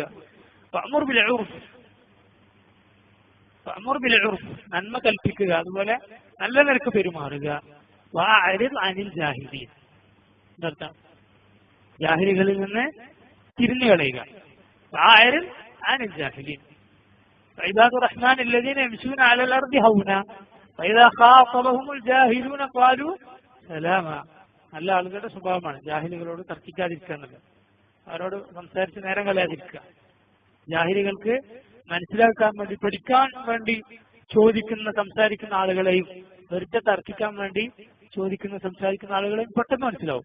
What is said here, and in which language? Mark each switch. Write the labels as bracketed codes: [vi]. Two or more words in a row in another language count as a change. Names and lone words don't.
[ar] وأمر بالعرف [ml] നന്മ കൽപ്പിക്കുക, അതുപോലെ നല്ല നിലക്ക് പെരുമാറുക. [ar] وأعرض عن الجاهلين [ml] എന്നർത്ഥം ജാഹിലികളിൽ നിന്ന് തിരിഞ്ഞു കളയുക. [ar] وأعرض عن الجاهلين. عباد الرحمن الذين يمشون على الأرض هونا وإذا خاطبهم الجاهلون قالوا سلاما. [ml] നല്ല ആളുകളുടെ സ്വഭാവമാണ് ജാഹിലികളോട് തർക്കിക്കാതിരിക്കുക എന്നുള്ളത്. അവരോട് സംസാരിച്ച് നേരം കളയാതിരിക്കുക. ജാഹിലികൾക്ക് മനസ്സിലാക്കാൻ വേണ്ടി, പഠിക്കാൻ വേണ്ടി സംസാരിക്കുന്ന ആളുകളെയും വെറുതെ തർക്കിക്കാൻ വേണ്ടി സംസാരിക്കുന്ന ആളുകളെയും പെട്ടെന്ന് മനസ്സിലാവും.